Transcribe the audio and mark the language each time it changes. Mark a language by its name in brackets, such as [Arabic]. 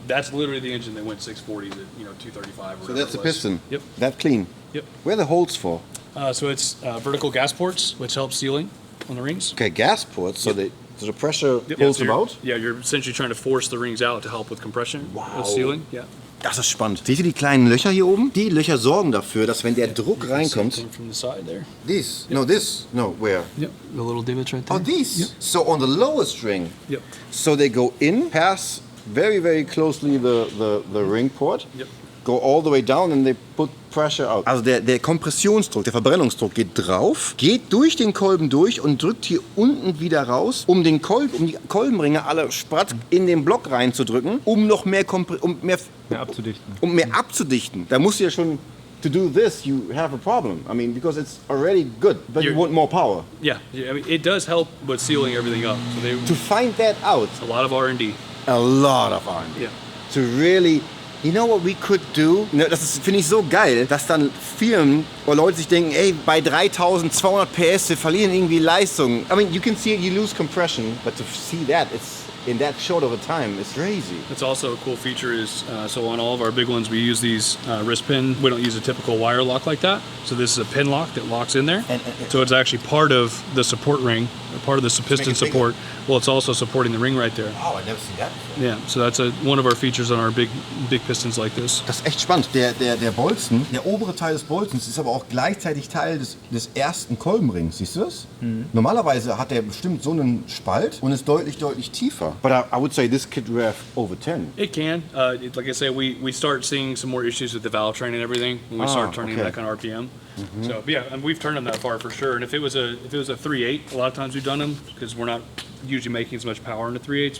[English] That's literally the engine that went 640 to 235. Or whatever that's the piston. Yep. That clean. Yep. Where are the holes for? So it's vertical gas ports, which helps sealing on the rings. Okay, gas ports. So the pressure Yep. pulls so them you're- out. Yeah, you're essentially trying to force the rings out to help with compression of sealing. Yeah. [German] Das ist spannend. Seht ihr die kleinen Löcher hier oben? Die Löcher sorgen dafür, dass wenn der Druck reinkommt, [English] Same thing from the side there. these, no this, no where? Yep. The little divots right there. Oh, these. So on the lowest ring, Yep. so they go in, pass very, very closely the ring port, Yep. go all the way down and they put pressure out. [German] Also der Kompressionsdruck, der Verbrennungsdruck geht drauf, geht durch den Kolben durch und drückt hier unten wieder raus, um die Kolbenringe alle spratt in den Block reinzudrücken, um noch mehr abzudichten. Da musst du ja schon [English] to do this, you have a problem. I mean, because it's already good, but you want more power. Yeah, I mean, it does help with sealing everything up. So to find that out, a lot of R&D. A lot of R&D. Yeah. To really, you know what we could do? [German] Das finde ich so geil, dass dann Firmen oder Leute sich denken, ey, bei 3200 PS, wir verlieren irgendwie Leistung. [English] I mean, you can see it, you lose compression, but to see that, it's in that short of a time, it's crazy. It's also a cool feature is, so on all of our big ones, we use these wrist pin. We don't use a typical wire lock like that. So this is a pin lock that locks in there. So it's actually part of the support ring, or part of the piston support. Well, it's also supporting the ring right there. Oh, I never seen that before. Yeah, so that's one of our features on our big pistons like this. [German] Das ist echt spannend. Der Bolzen, der obere Teil des Bolzens ist aber auch gleichzeitig Teil des ersten Kolbenrings. Siehst du das? Normalerweise hat der bestimmt so einen Spalt und ist deutlich tiefer. [English] But I would say this could rev over 10. It can. Like I said, we start seeing some more issues with the valve train and everything when we start turning back on RPM. So yeah, and we've turned them that far for sure. And if it was a 3/8, a lot of times we've done them because we're not usually making as much power in the 3/8.